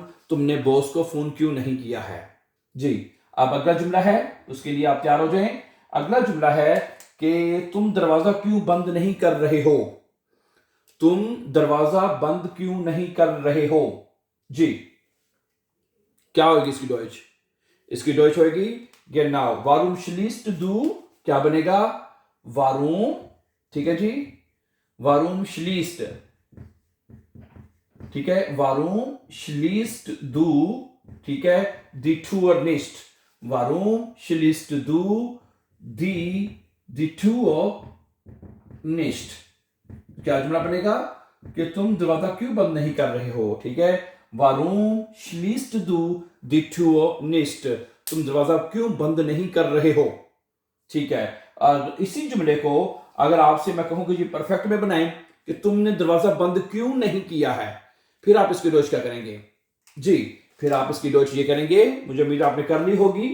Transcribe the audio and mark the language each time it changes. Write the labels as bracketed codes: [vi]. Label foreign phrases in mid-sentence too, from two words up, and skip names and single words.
[hi] तुमने बॉस को फोन क्यों नहीं किया है? जी, अब अगला जुमला है, उसके लिए आप तैयार हो जाएं। अगला जुमला है कि तुम दरवाजा क्यों बंद नहीं कर रहे हो? तुम दरवाजा बंद क्यों नहीं कर रहे हो? जी, क्या होगी इसकी डॉइच? इसकी डॉइच होगी [de] genau, warum schließt du, [hi] क्या बनेगा? वारूम, ठीक है जी, [de] warum schließt, [hi] ठीक है, [de] warum schließt du, [hi] ठीक है, [de] die Tür nicht, warum schließt du die Tür nicht. [hi] क्या जुमला बनेगा कि तुम दरवाजा क्यों बंद नहीं कर रहे हो? ठीक है, [de] warum schließt du die Tür nicht, [hi] तुम दरवाजा क्यों बंद नहीं कर रहे हो? ठीक है, और इसी जुमले को अगर आपसे मैं कहूं कि जी परफेक्ट में बनाएं कि तुमने दरवाजा बंद क्यों नहीं किया है, फिर आप इसकी डॉइच क्या करेंगे? जी, फिर आप इसकी डॉइच ये करेंगे, मुझे उम्मीद आपने कर ली होगी।